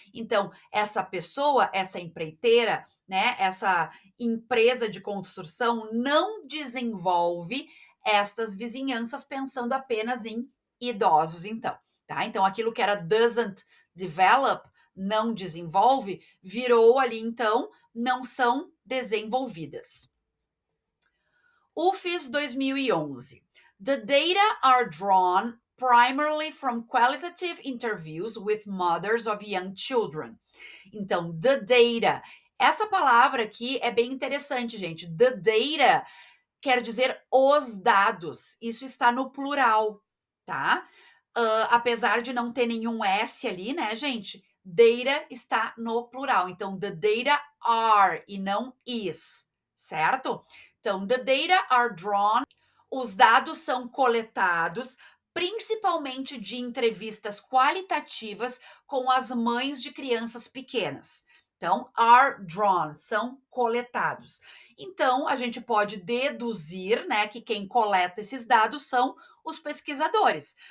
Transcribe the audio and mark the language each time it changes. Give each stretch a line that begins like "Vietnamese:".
Portuguese: Então, essa pessoa, essa empreiteira, né, essa empresa de construção não desenvolve essas vizinhanças pensando apenas em idosos, então, tá? Então, aquilo que era
English: doesn't develop,
Portuguese: não desenvolve, virou ali, então, não são desenvolvidas. UFES 2011.
English: The data are drawn primarily from qualitative interviews with mothers of young children. Então, the data.
Portuguese: Essa palavra aqui é bem interessante, gente. The data quer dizer os dados. Isso está no plural, tá? Apesar de não ter nenhum S ali, né, gente? Data está no plural. Então,
English: the data are
Portuguese: e não is, certo? Então,
English: the data are drawn.
Portuguese: Os dados são coletados principalmente de entrevistas qualitativas com as mães de crianças pequenas. Então,
English: are drawn,
Portuguese: são coletados. Então, a gente pode deduzir, né, que quem coleta esses dados são os pesquisadores.